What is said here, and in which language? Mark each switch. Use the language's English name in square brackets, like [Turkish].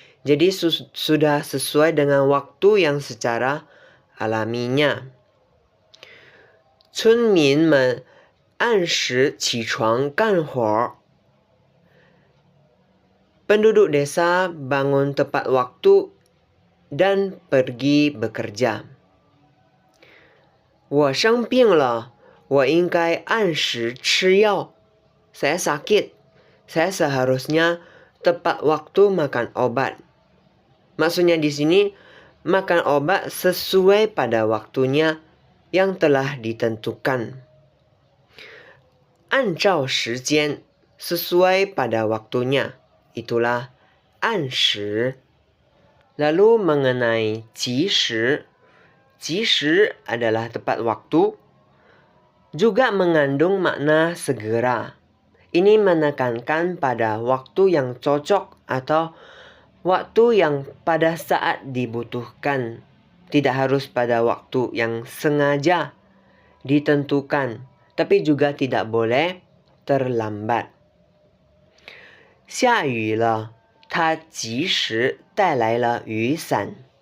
[Indonesian] Jadi sudah sesuai dengan waktu yang secara alaminya. [Chinese] 村民们按时起床干活. [Indonesian] Penduduk desa bangun tepat waktu dan pergi bekerja. [Chinese] 我生病了，我应该按时吃药. [Indonesian] Saya sakit, saya seharusnya tepat waktu makan obat. Maksudnya di sini makan obat sesuai pada waktunya yang telah ditentukan. [Chinese] 按照时间, [Indonesian] sesuai pada waktunya. Itulah 按时.Lalu mengenai 及时. 及时 adalah tepat waktu. Juga mengandung makna segera. Ini menekankan pada waktu yang cocok atau waktu yang pada saat dibutuhkan. Tidak harus pada waktu yang sengaja ditentukan. Tapi juga tidak boleh terlambat. [Chinese] 下雨了，他及时带来了雨伞.